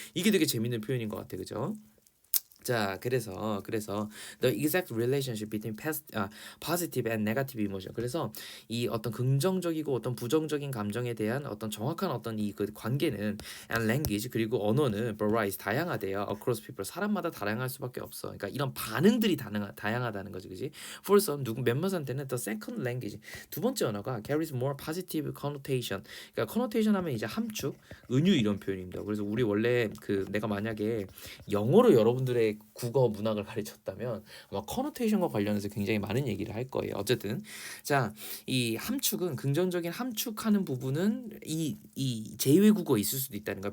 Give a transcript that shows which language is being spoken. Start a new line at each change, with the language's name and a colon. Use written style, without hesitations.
Korean: 이게 되게 재밌는 표현인 것 같아, 그죠? 자, 그래서
English: the exact relationship between positive and negative emotion.
Korean: 그래서 이 어떤 긍정적이고 어떤 부정적인 감정에 대한 어떤 정확한 어떤 그 관계는
English: and language
Korean: 그리고 언어는
English: varies
Korean: 다양하대요.
English: across people
Korean: 사람마다 다양할 수밖에 없어. 그러니까 이런 반응들이 다양하다는 거지, 그지?
English: For some
Korean: 몇 몇한테는
English: the second language
Korean: 두 번째 언어가
English: carries more positive connotation.
Korean: 그러니까 connotation 하면 이제 함축, 은유 이런 표현입니다. 그래서 우리 원래 내가 만약에 영어로 여러분들의 국어 문학을 가르쳤다면 아마 커노테이션과 관련해서 굉장히 많은 얘기를 할 거예요. 어쨌든 자, 이 함축은 긍정적인 함축하는 부분은 이 제2외국어에 있을 수도 있다는 거야.